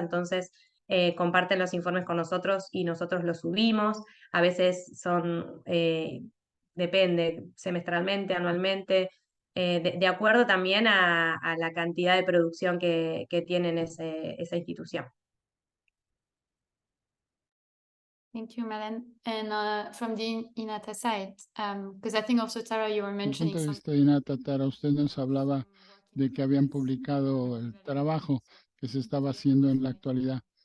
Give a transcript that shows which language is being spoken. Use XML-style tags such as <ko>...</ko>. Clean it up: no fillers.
<es>Entonces comparten los informes con nosotros y nosotros los subimos. A veces son, depende, semestralmente, anualmente, de acuerdo también a la cantidad de producción que tienen esa institución.</es> <en>Thank you, Malen. And from the INATA side, because I think also, Tara, you were</en> <es>Desde el</es> <en>mentioning</en> <es>punto de</es> <en>some...</en> <es>vista de INATA, Tara, usted nos hablaba de que habían publicado el trabajo que se estaba haciendo en la actualidad.</es>